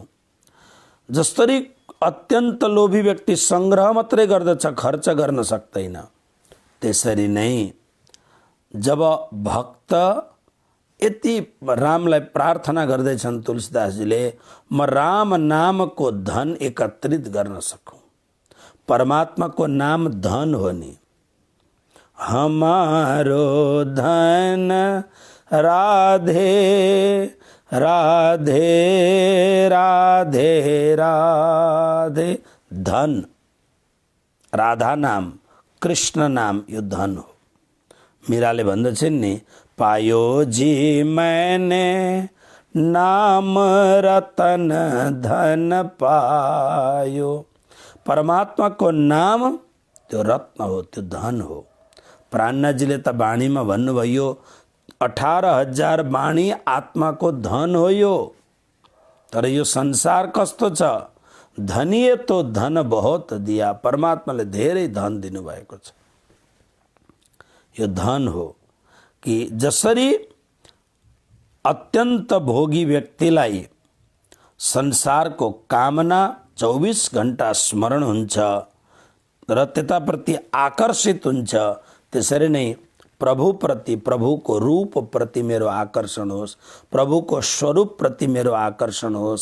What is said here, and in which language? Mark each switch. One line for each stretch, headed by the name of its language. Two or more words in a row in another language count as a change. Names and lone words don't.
Nepali: जसरी अत्यन्त लोभी व्यक्ति संग्रह मात्रै गर्दछ, खर्च गर्न सक्दैन, त्यसरी नै जब भक्त यति रामलाई प्रार्थना गर्दैछन् तुलसीदासजीले, म राम नामको धन एकत्रित गर्न सकूँ। परमात्माको नाम धन हो नि।
Hindi: हमारो धन
Nepali: राधे राधे राधे राधे, धन राधा नाम कृष्ण नाम यो धन हो। मीराले भन्दछन् नि,
Hindi: पायो जी मैंने नाम रतन धन पायो।
Nepali: परमात्मा को नाम त्यो रत्न हो, त्यो धन हो। प्राणनाथजीले त वाणीमा भन्नुभयो, 18,000 वाणी आत्मा को धन हो यो। तर यो संसार कस्तो छ,
Hindi: धनिए तो धन बहुत दिया।
Nepali: परमात्माले धेरै धन दिनुभएको छ। यो धन हो कि जसरी अत्यन्त भोगी व्यक्तिलाई संसारको कामना 24 घण्टा स्मरण हुन्छ र त्यताप्रति आकर्षित हुन्छ, त्यसरी नै प्रभुप्रति, प्रभुको रूपप्रति मेरो आकर्षण होस्, प्रभुको स्वरूपप्रति मेरो आकर्षण होस्।